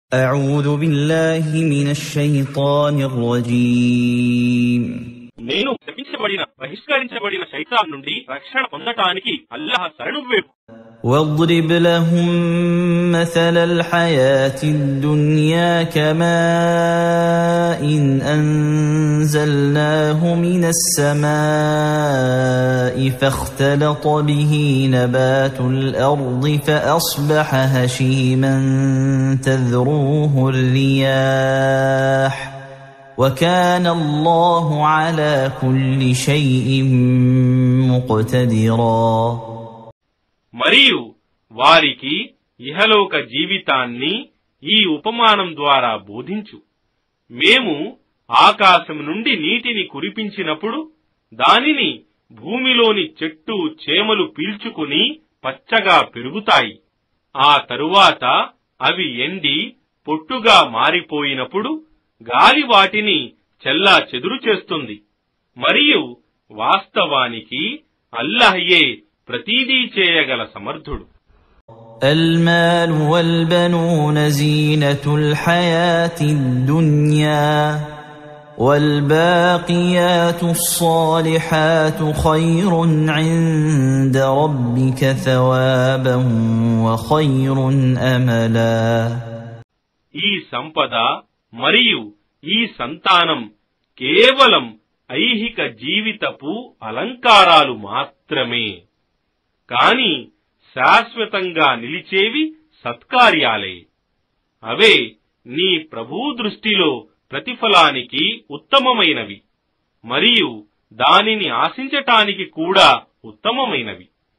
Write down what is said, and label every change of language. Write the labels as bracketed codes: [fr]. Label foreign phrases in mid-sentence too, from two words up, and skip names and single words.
[ar] أعوذ بالله من الشيطان الرجيم [te] నేను శపించబడిన బహిష్కరించబడిన శైతాన్ నుండి రక్షణ పొందటానికి అల్లాహ్ శరణు వేడు. [ar] واضرب لهم مثل الحياة الدنيا كماء أنزلناه من السماء فاختلط به نبات الأرض فأصبح هشيما تذروه الرياح وكان الله على كل شيء مقتدرا. [te] మరియు వారికి ఇహలోక జీవితాన్ని ఈ ఉపమానం ద్వారా బోధించు. మేము ఆకాశం నుండి నీటిని కురిపించినప్పుడు దానిని భూమిలోని చెట్టు చేమలు పీల్చుకుని పచ్చగా పెరుగుతాయి. ఆ తరువాత అవి ఎండి పొట్టుగా మారిపోయినప్పుడు గాలి వాటిని చెల్లా చెదురు చేస్తుంది. మరియు వాస్తవానికి అల్లాహ్యే ప్రతిదీ చేయగల సమర్థుడు. [ar] المال والبنون زينة الحياة الدنيا والباقيات الصالحات خير عند ربك ثوابا وخير أملا. [te] ఈ సంపద మరియు ఈ సంతానం కేవలం ఐహిక జీవితపు అలంకారాలు మాత్రమే, కాని శాశ్వతంగా నిలిచేవి సత్కార్యాలే. అవే నీ ప్రభువు దృష్టిలో ప్రతిఫలానికి ఉత్తమమైనవి మరియు దానిని ఆశించటానికి కూడా ఉత్తమమైనవి.